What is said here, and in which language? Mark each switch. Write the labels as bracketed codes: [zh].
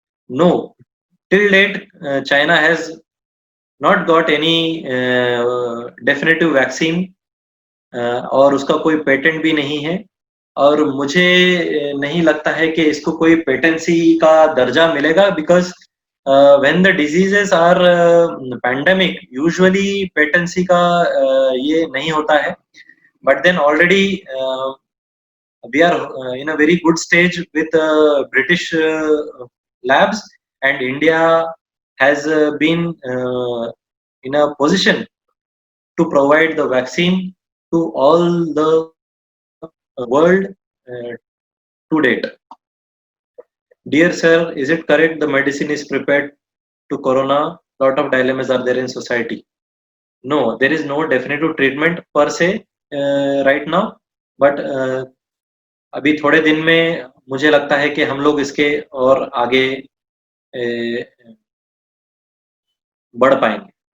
[en] No, till date China has not got any definitive vaccine [hi] और उसका कोई patent भी नहीं है, और मुझे नहीं लगता है कि इसको कोई पेटेंसी का दर्जा मिलेगा, [en] because when the diseases are pandemic, usually patency [hi] का ये नहीं होता है. [en] But then already we are in a very good stage with British labs, and India has been in a position to provide the vaccine to all the world to date. Dear sir, is it correct the medicine is prepared to corona? Lot of dilemmas are there in society. No, there is no definitive treatment per se right now, but [hi] अभी थोड़े दिन में मुझे लगता है कि हम लोग इसके और आगे बढ़ पाएंगे.